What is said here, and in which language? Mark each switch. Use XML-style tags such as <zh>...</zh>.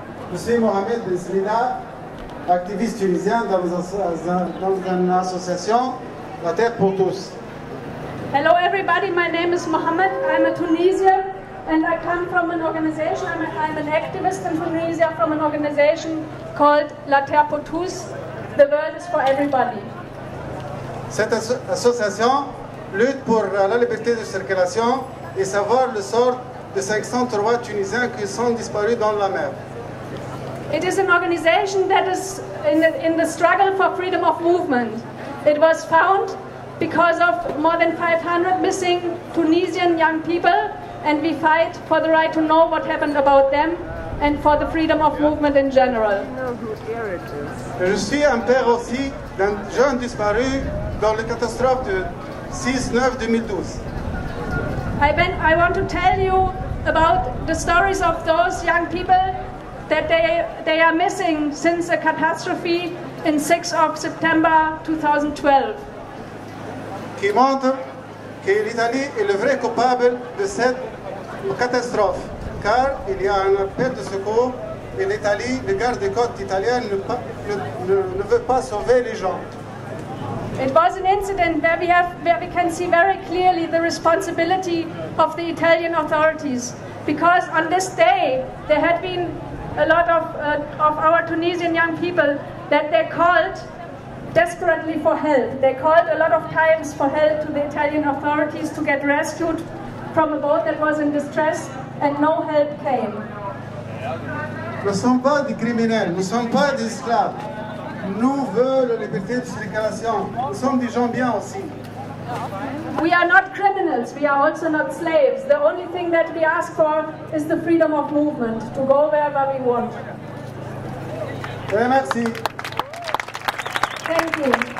<fr>Je suis Mohamed Ben Slina, activiste tunisien dans une association, La Terre pour tous.</fr> <en>Hello everybody, my name is Mohammed. I'm a Tunisian and I come from an organization, I'm an activist in Tunisia from an organization called La Terre pour tous. The world is for everybody.</en> <fr>Cette association lutte pour la liberté de circulation et savoir le sort de 503 Tunisiens qui sont disparus dans la mer.</fr> <en>It is an organization that is in the struggle for freedom of movement. It was found because of more than 500 missing Tunisian young people, and we fight for the right to know what happened about them and for the freedom of movement in general.</en> <fr>Je suis un père aussi d'un jeune disparu dans la catastrophe de 6/9/2012.</fr> <en>I want to tell you about the stories of those young people that they are missing since a catastrophe in 6 of September 2012.</en> <fr>Qui montre que l'Italie est le vrai coupable de cette catastrophe, car il y a un appel de secours et l'Italie, le garde-côte italien ne veut pas sauver les gens.</fr> <en>It was an incident where we can see very clearly the responsibility of the Italian authorities, because on this day there had been a lot of our Tunisian young people that they called desperately for help. They called a lot of times for help to the Italian authorities to get rescued from a boat that was in distress, and no help came.</en> <fr>Nous ne sommes pas des criminels, nous ne sommes pas des esclaves. Nous voulons la liberté de circulation. Nous sommes des gens bien aussi.</fr> <en>We are not criminals, we are also not slaves. The only thing that we ask for is the freedom of movement, to go wherever we want.</en> <fr>Merci.</fr> <en>Thank you.</en>